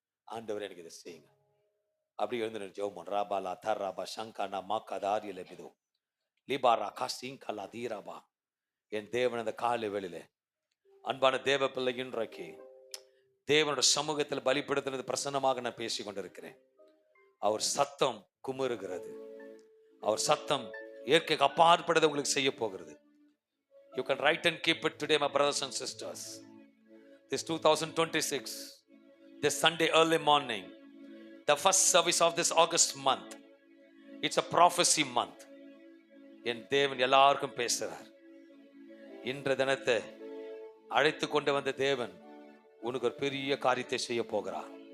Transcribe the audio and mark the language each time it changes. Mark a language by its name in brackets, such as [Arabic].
[Tamil] ஆண்டவர் எனக்கு இதை செய்யுங்க. அப்படி எழுந்து ஜெபம். ராபாலா தர்ராபா சங்கானா மாக்காதாரியல மிதோ லிபாரா காசிங்கலா தீராபா. என் தேவன் அந்த காலை வேளையில அன்பான தேவ பிள்ளை இன்றைக்கு தேவனோட சமூகத்தில் பலிப்படுத்தினது பிரசன்னமாக நான் பேசி கொண்டிருக்கிறேன். அவர் சத்தம் குமுறுகிறது. அவர் சத்தம் இயற்கைக்கு அப்பாற்பட்டதை உங்களுக்கு செய்ய போகிறது. [English] You can write and keep it today, my brothers and sisters. This 2026, this Sunday early morning, the first service of this August month, it's a prophecy month. [Tamil] என் தேவன் எல்லாருக்கும் பேசுறார். இன்ற தினத்தை அழைத்து கொண்டு வந்த தேவன் உனக்கு ஒரு பெரிய காரியத்தை செய்ய போகிறார்.